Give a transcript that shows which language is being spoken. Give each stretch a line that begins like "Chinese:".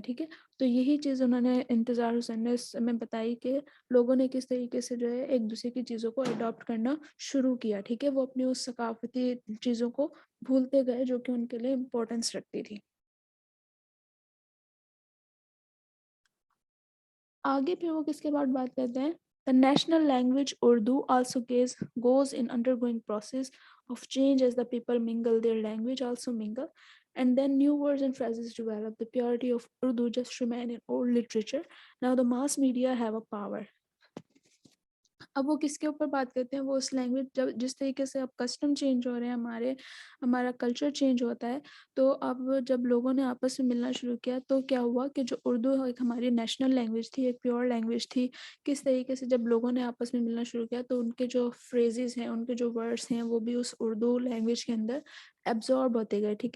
Urdu: ٹھیک ہے، تو یہی چیز انہوں نے انتظار حسین نے اس میں بتائی کہ لوگوں نے کس طریقے سے جو ہے ایک دوسرے کی چیزوں کو اڈاپٹ کرنا شروع کیا. ٹھیک ہے، وہ اپنی اس ثقافتی چیزوں کو بھولتے گئے جو کہ ان کے لیے امپورٹنس رکھتی تھی. آگے پھر وہ کس کے بعد بات کرتے ہیں،
English: the national language Urdu also goes in undergoing process of change as the people mingle, their language also mingle, and then new words and phrases develop. The purity of Urdu just remain in old literature. Now the mass media have a power.
Urdu: اب وہ کس کے اوپر بات کرتے ہیں، وہ اس language جب جس طریقے سے اب کسٹم چینج ہو رہے ہیں، ہمارا کلچر چینج ہوتا ہے، تو اب جب لوگوں نے آپس میں ملنا شروع کیا تو کیا ہوا کہ جو اردو ایک ہماری نیشنل لینگویج تھی، ایک پیور لینگویج تھی، کس طریقے سے جب لوگوں نے آپس میں ملنا شروع کیا تو ان کے جو فریزز ہیں، ان کے جو ورڈس ہیں، وہ بھی اس اردو لینگویج کے اندر ایبزارب ہوتے گئے.